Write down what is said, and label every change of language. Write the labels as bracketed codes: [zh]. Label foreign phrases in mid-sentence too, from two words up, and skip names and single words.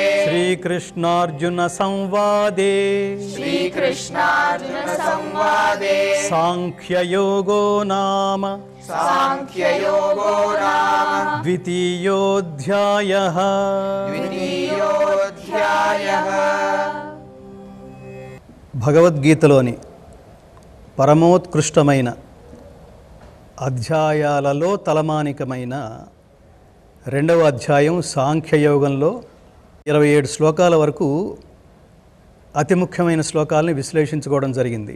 [sa] श्रीकृष्णार्जुनसंवादे श्रीकृष्णार्जुनसंवादे साङ्ख्ययोगो नाम साङ्ख्ययोगो नाम द्वितीयोऽध्यायः द्वितीयोऽध्यायः [te] భగవద్గీతలోని పరమోత్కృష్టమైన అధ్యాయాలలో తలమానికమైన 2వ అధ్యాయం సాంఖ్యయోగంలో 27 శ్లోకాల వరకు అతి ముఖ్యమైన శ్లోకాలని విశ్లేషించుకోవడం జరిగింది.